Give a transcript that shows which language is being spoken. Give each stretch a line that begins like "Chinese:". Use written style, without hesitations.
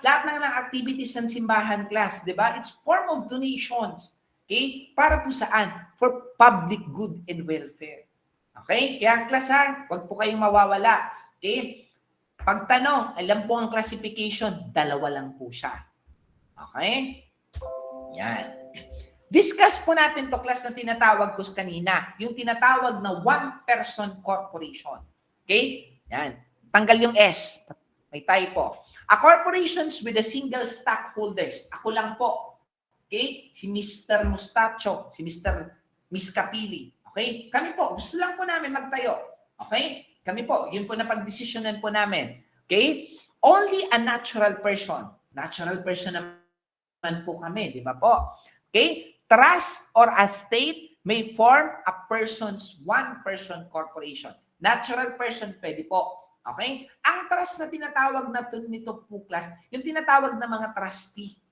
Filipino: Lahat ng activities ng simbahan, class, di ba?
English: It's form of donations. Okay?
Filipino: Para po saan?
English: For public good and welfare.
Filipino: Okay? Kaya class, ha, huwag po kayong mawawala. Okay? Pagtanong, alam po ang classification, dalawa lang po siya. Okay? Yan. Discuss po natin to, class, na tinatawag ko kanina. Yung tinatawag na one-person corporation. Okay? Yan. Tanggal yung S. May typo.
English: A corporations with a single stockholders.
Filipino: Ako lang po. Okay? Si Mr. Mustacho, si Mr. Miscapili. Okay? Kami po, gusto lang po namin magtayo. Okay? Kami po, yun po na pagdesisyonan po namin. Okay?
English: Only a natural person. Natural person
Filipino: naman po kami, di ba po?
English: Okay? Trust or a state may form a person's one-person corporation.
Filipino: Natural person, pwede po. Okay? Ang trust na tinatawag na nito po, class, yung tinatawag na mga trustee.